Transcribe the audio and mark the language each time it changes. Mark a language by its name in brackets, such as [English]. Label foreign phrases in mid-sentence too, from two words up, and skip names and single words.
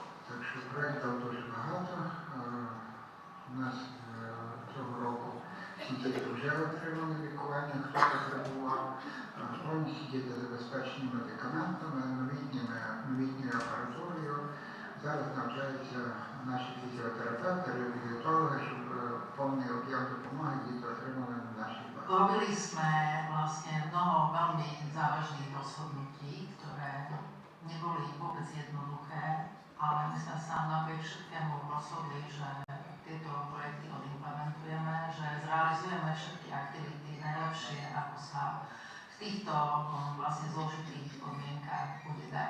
[Ukrainian] Так що проєкт дав дуже багато. У нас цього року всі діти вже отримали лікування, хто потребував. Повністю діти забезпечені медикаментами, новітньою апаратурою. Зараз навчаються наші фізіотерапевти, реабілітологи, щоб повний об'єм допомоги діти отримали на [Slovak] našej bázi. Robili sme vlastne mnoho veľmi závažných rozhodnutí, ktoré neboli vôbec jednoduché, ale my sme sa napriek všetkému rozhodli, že tieto projekty odimplementujeme, že zrealizujeme všetky aktivity najlepšie, ako sa v týchto vlastne zložitých podmienkach bude dať.